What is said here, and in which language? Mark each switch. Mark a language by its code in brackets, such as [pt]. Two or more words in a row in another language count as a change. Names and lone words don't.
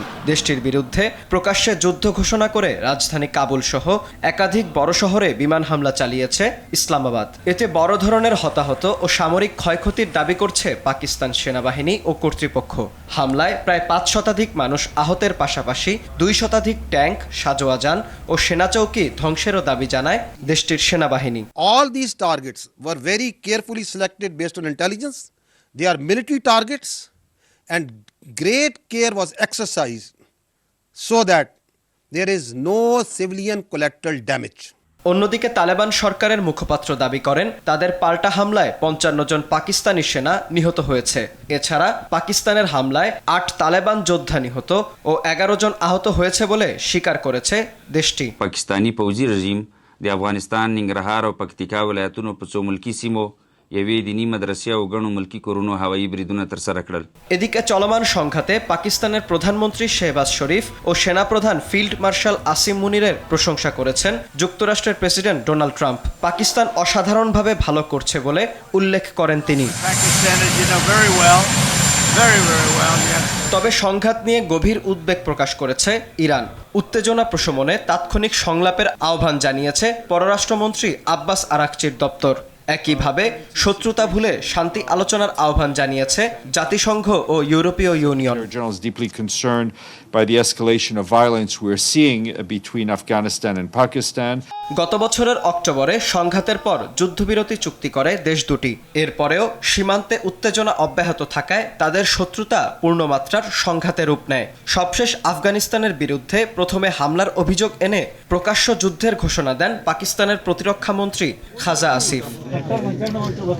[bn] দেশটির বিরুদ্ধে প্রকাশ্যে যুদ্ধ ঘোষণা করে রাজধানী কাবুল সহ একাধিক বড় শহরে বিমান হামলা চালিয়েছে ইসলামাবাদ। এতে বড় ধরনের হতাহত ও সামরিক ক্ষয়ক্ষতির দাবি করছে পাকিস্তান সেনাবাহিনী ও কর্তৃপক্ষ। হামলায় প্রায় 5 শতাধিক মানুষ আহতের পাশাপাশি 2 শতাধিক ট্যাঙ্ক, সাজোয়া যান ও সেনাচৌকি ধ্বংসেরও দাবি জানায় দেশটির সেনাবাহিনী। [en] All these targets were very carefully selected based on intelligence. They are military targets and great care was exercised so that there is no civilian collateral damage. [bn] অন্যদিকে তালেবান সরকারের মুখপাত্র দাবি করেন তাদের পাল্টা হামলায় 55 জন পাকিস্তানি সেনা নিহত হয়েছে। এছাড়া পাকিস্তানের হামলায় 8 তালেবান যোদ্ধা নিহত ও 11 জন আহত হয়েছে বলে স্বীকার করেছে দেশটি। [ps] پاکستانی فوځي رژیم د افغانستان ننګرهار او پکتیکا ولایتونو په څو ملکی سیمو یوې دینی مدرسې او ګڼو ملکی کورونو هوایي بریدونه ترسره کړل। [bn] এদিকে চলমান সংঘাতে পাকিস্তানের প্রধানমন্ত্রী শেহবাজ শরীফ ও সেনাপ্রধান ফিল্ড মার্শাল আসিম মুনিরের প্রশংসা করেছেন যুক্তরাষ্ট্রের প্রেসিডেন্ট ডোনাল্ড ট্রাম্প। পাকিস্তান অসাধারণভাবে ভালো করছে বলে উল্লেখ করেন তিনি। তবে সংঘাত নিয়ে গভীর উদ্বেগ প্রকাশ করেছে ইরান। উত্তেজনা প্রশমনে তাৎক্ষণিক সংলাপের আহ্বান জানিয়েছে পররাষ্ট্রমন্ত্রী আব্বাস আরাকচির দপ্তর। একইভাবে শত্রুতা ভুলে শান্তি আলোচনার আহ্বান জানিয়েছে জাতিসংঘ ও ইউরোপীয় ইউনিয়ন। [en] General is deeply concerned by the escalation of violence we're seeing between Afghanistan and Pakistan. [bn] গত বছরের অক্টোবরে সংঘাতের পর যুদ্ধবিরতি চুক্তি করে দেশ দুটি। এরপরেও সীমান্তে উত্তেজনা অব্যাহত থাকায় তাদের শত্রুতা পূর্ণমাত্রার সংঘাতে রূপ নেয়। সবশেষ আফগানিস্তানের বিরুদ্ধে প্রথমে হামলার অভিযোগ এনে প্রকাশ্য যুদ্ধের ঘোষণা দেন পাকিস্তানের প্রতিরক্ষা মন্ত্রী খাজা আসিফ।